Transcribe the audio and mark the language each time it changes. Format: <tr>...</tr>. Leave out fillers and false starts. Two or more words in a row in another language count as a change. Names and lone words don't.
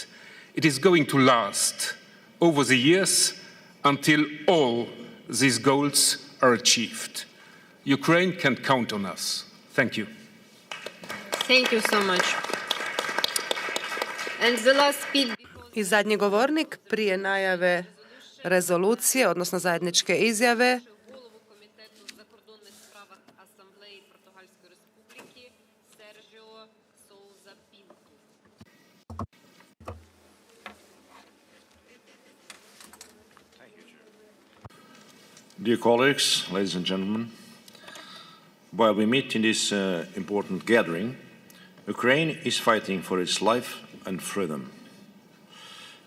<en>It is going to last over the years until all these goals are achieved. Ukraine can count on us. Thank you. Thank you so much. And the last speaker.</en> <hr>I zadnji govornik prije najave rezolucije, odnosno zajedničke izjave,</hr> <en>Dear colleagues, ladies and gentlemen, while we meet in this important gathering, Ukraine is fighting for its life and freedom.</en>